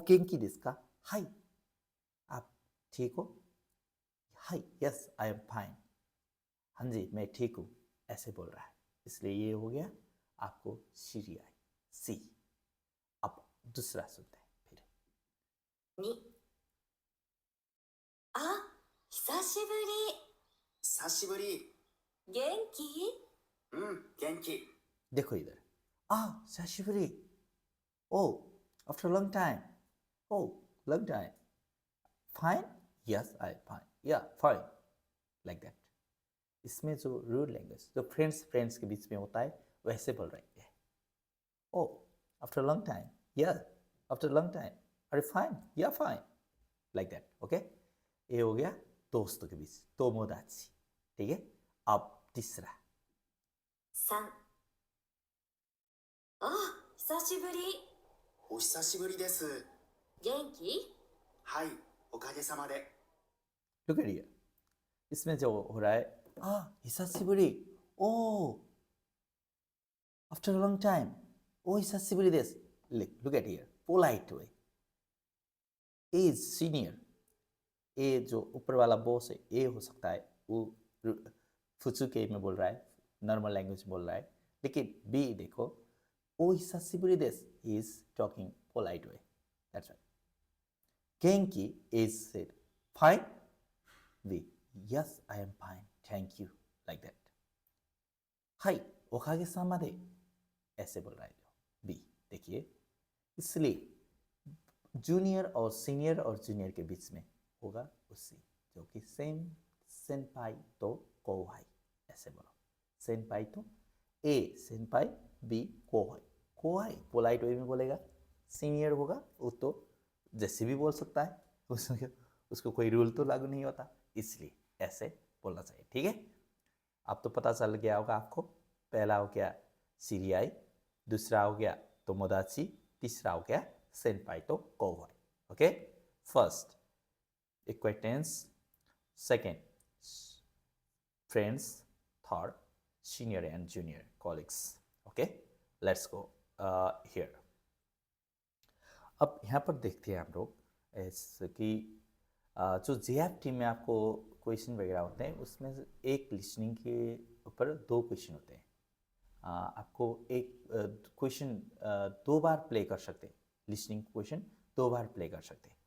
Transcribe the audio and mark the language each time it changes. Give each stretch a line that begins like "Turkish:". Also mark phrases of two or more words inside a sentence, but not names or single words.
Japanese: お元気ですか、はい,
Hindi: आप ठीक हो? हाय
English: yes I am fine,
Hindi: हाँ जी मैं ठीक हूँ, ऐसे बोल रहा है, इसलिए ये हो गया आपको सीरियाई सी। अब दूसरा सुनते हैं फिर।
Japanese: 2、あ、久しぶ久しぶり。り。元気？うん、元気。
Hindi: देखो इधर,
English: साशिबुरी, Oh after long time, oh long time, fine yes I fine, ya fine, like that.
Hindi: इसमें जो
English: rude language
Hindi: जो फ्रेंड्स फ्रेंड्स के बीच में होता है वैसे बोल रहे हैं।
English: Oh after long time, ya after long time, are fine ya fine, like that.
Hindi: ओके, ये हो गया दोस्तों के बीच, तोमोदाची। ठीक है, अब तीसरा।
Japanese: 3、あ、久しぶり。お久しぶりです。元気？はい、おかげさまで。
English: look at here,
Hindi: इसमें जो हो रहा है हिसाशिबुरी,
English: oh after long time,
Japanese: お久しぶりです.
English: look at here, polite way, as senior,
Hindi: ए जो ऊपर वाला बॉस है ए हो सकता है, वो फुचुके में बोल रहा है,
English: normal language
Hindi: बोल रहा है, लेकिन बी देखो,
Japanese: お久しぶりです
English: is talking polite way, that's right. genki is said fine, we yes I am fine thank you, like that.
Japanese: はい、おかげさまで,
Hindi: ऐसे बोल रहा है जो बी। देखिए, इसलिए जूनियर और सीनियर और जूनियर के बीच में होगा उसी, जो कि सेम
Japanese: 先輩と後輩,
Hindi: ऐसे बोलो।
Japanese: 先輩と
Hindi: ए सेनपाई, बी कोहाई। कोहाई
English: polite way
Hindi: में बोलेगा, सीनियर होगा वो तो जैसे भी बोल सकता है, उसको कोई रूल तो लागू नहीं होता, इसलिए ऐसे बोलना चाहिए। ठीक है, अब तो पता चल गया होगा आपको। पहला हो गया सीरियाई, दूसरा हो गया तोमोदाची, तीसरा हो गया
Japanese: 先輩と後輩.
English: Okay, first acquaintance, second friends, third senior and junior colleagues. Okay, let's go here.
Hindi: अब यहाँ पर देखते हैं हम लोग ऐसे कि जो JFT में आपको क्वेश्चन वगैरह होते हैं उसमें से एक लिसनिंग के ऊपर 2 क्वेश्चन होते हैं। आपको एक क्वेश्चन 2 बार प्ले कर सकते हैं, लिसनिंग क्वेश्चन 2 बार प्ले कर सकते हैं।